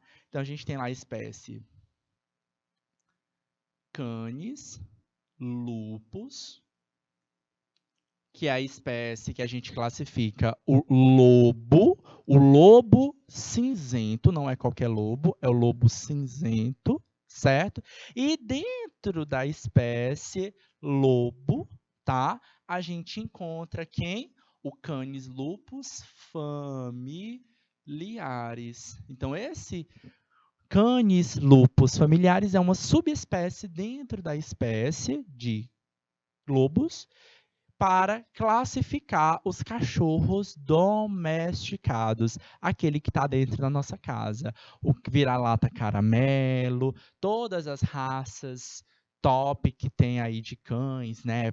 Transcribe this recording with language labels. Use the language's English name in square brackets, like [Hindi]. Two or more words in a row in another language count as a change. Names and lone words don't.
[Portuguese] Então a gente tem lá a espécie Canis lupus, que é a espécie que a gente classifica o lobo cinzento, não é qualquer lobo, é o lobo cinzento, certo? E dentro da espécie lobo, tá? A gente encontra quem? O Canis lupus familiaris. Então, esse Canis lupus familiaris é uma subespécie dentro da espécie de lobos para classificar os cachorros domesticados, aquele que está dentro da nossa casa. O vira-lata caramelo, todas as raças top que tem aí de cães, né?